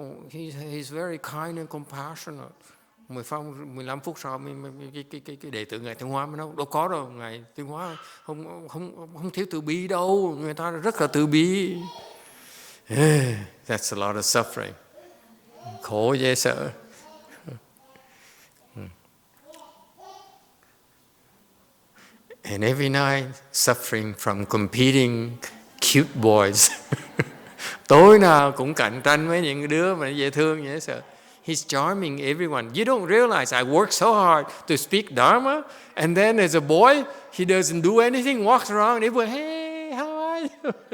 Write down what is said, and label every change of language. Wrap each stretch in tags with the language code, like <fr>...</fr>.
<en>He's very kind and compassionate.</en> <vi>15 phút sau cái đệ tử ngài Tiến Hóa mới nói đâu có đâu, ngài Tiến Hóa không thiếu từ bi đâu, người ta rất là từ bi.</vi> <en>That's a lot of suffering.</en> <vi>Khổ dễ sợ.</vi> <en>And every night suffering from competing cute boys.</en> <vi>Tối nào cũng cạnh tranh với những đứa mà dễ thương dễ sợ.</vi> <en>He's charming everyone. You don't realize I work so hard to speak Dharma, and then as a boy, he doesn't do anything, walks around, everyone, hey, how are you?</en>